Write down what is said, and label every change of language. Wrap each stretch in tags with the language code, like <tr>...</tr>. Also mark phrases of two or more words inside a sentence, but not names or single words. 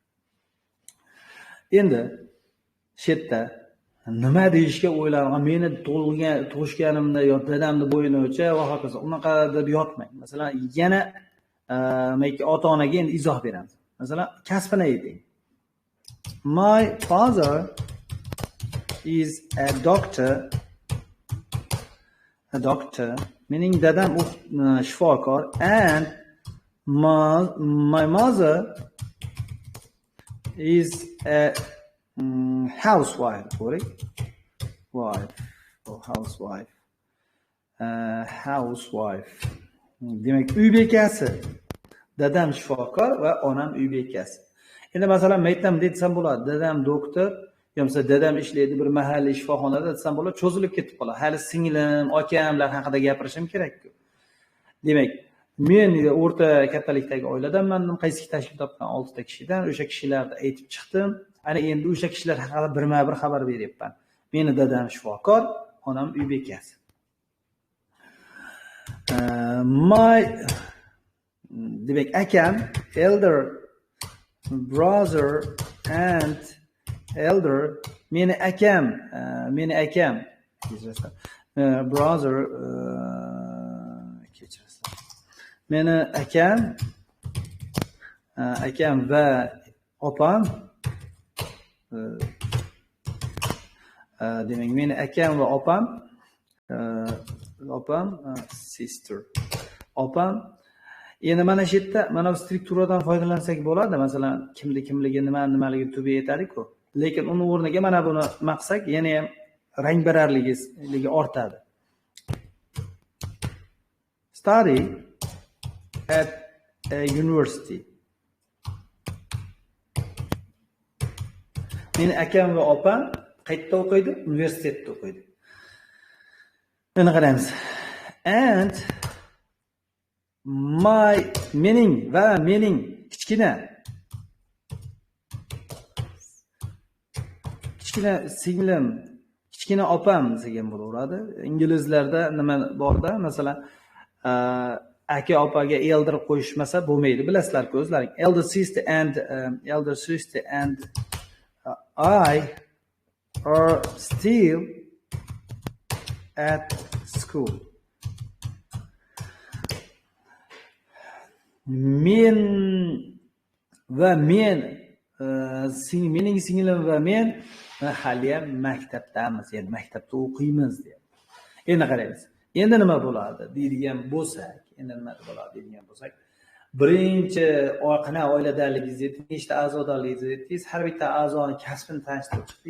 <uz>Endi shu yerda nima deyishga o'ylayman, meni tug'ishganimda yo dadamni bo'yinicha va hokazo unaqa deb yotmang. Masalan, yana ota-onaga endi izoh beramiz. Masalan, kasbini ayting.</uz> <en>My father is a doctor.</en> <uz>Mening dadam shifokor</uz> <en>and my mother is a housewife. Housewife.</en> <uz>Demak, uy bekasi. Dadam shifokor va onam uy bekasi. Endi masalan, men aytdim desam bo'ladi. Dadam doktor, yo'qsa dadam ishlaydi bir mahalliy shifoxonada desam bo'ladi, cho'zilib ketib qoladi. Hali singlim, akamlar haqida gapirishim kerak-ku. Demak, men o'rta kattalikdagi oiladanman, qaysi tashkil topgan 6 ta kishidan, o'sha kishilarni aytib chiqdim. Ana endi o'sha kishilar haqida birma-bir xabar beryapman. Meni dadam shifokor, onam uy bekasi. My demak akam,</uz> <en>elder brother and elder</en> <uz>meni akam</uz> <en>brother kechirasiz.</en> <uz>Meni akam va opam demak meni akam va opam sister opam. Endi mana shu yerda mana bu strukturadan foydalansak bo'ladi. Masalan, kimligi nimaligi tubi aytadi-ku. Lekin uni o'rniga mana buni maqsak, yana ham rang-bararligi ortadi.</uz> <en>Study at a university.</en> <uz>Meni akam va opam qayerda o'qiydi? Universitetda o'qiydi. Endi qaraymiz. And mening kichkina singlim, kichkina opam degan bo'laveradi. Inglizlarda nima borda, masalan, aka opaga elder qo'yishmasa bo'lmaydi. Bilasizlar-ku o'zlaring.</uz> <en>Elder sister and I are still at school.</en> <uz>Mening singlim va men hali ham maktabdamiz, ya'ni maktabda o'qiymiz deyapti. Endi qaraymiz. Endi nima bo'ladi deydigan bo'lsak, birinchi qanaqa oiladaligingizni aytdingiz, nechta a'zodorligingizni aytdingiz, har bitta a'zoning kasbini tanishtirib chiqdingiz.</uz>